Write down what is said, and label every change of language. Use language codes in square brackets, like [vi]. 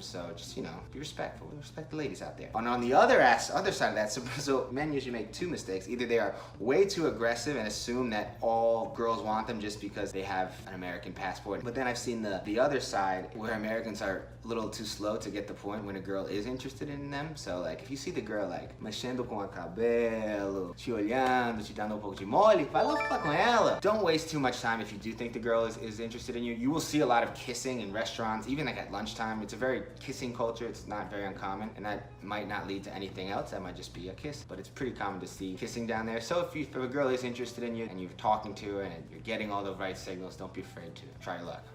[en] So just, be respectful. Respect the ladies out there. And on the other side of that, so Brazil, men usually make 2 mistakes. Either they are way too aggressive and assume that all girls want them just because they have an American passport. But then I've seen the other side where Americans are a little too slow to get the point when a girl is interested in them. So if you see the girl [pt] mexendo com o cabelo, te olhando, te dando pouco de mole, vai lá falar com ela. [en] Don't waste too much time if you do think the girl is interested in you. You will see a lot of kissing in restaurants, even at lunchtime. It's a very kissing culture. It's not very uncommon, and that might not lead to anything else. That might just be a kiss, but it's pretty pretty common to see kissing down there. So if a girl is interested in you and you're talking to her and you're getting all the right signals, don't be afraid to try your luck.